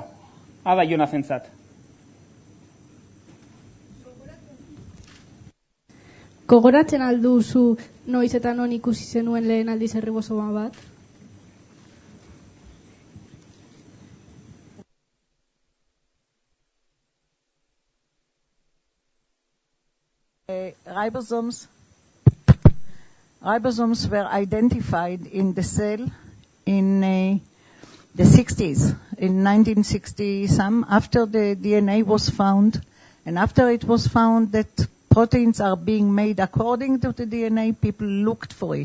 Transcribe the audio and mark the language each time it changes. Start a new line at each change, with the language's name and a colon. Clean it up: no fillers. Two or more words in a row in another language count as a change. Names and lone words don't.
Basque: Ada Jonathentzat. Gogoratzen alduzu noiz eta non ikusi zenuen lehen aldiz herribosoma bat?
English: Ribosomes were identified in the cell in the 60s, in 1960-some, after the DNA was found, and after it was found that proteins are being made according to the DNA, people looked for it.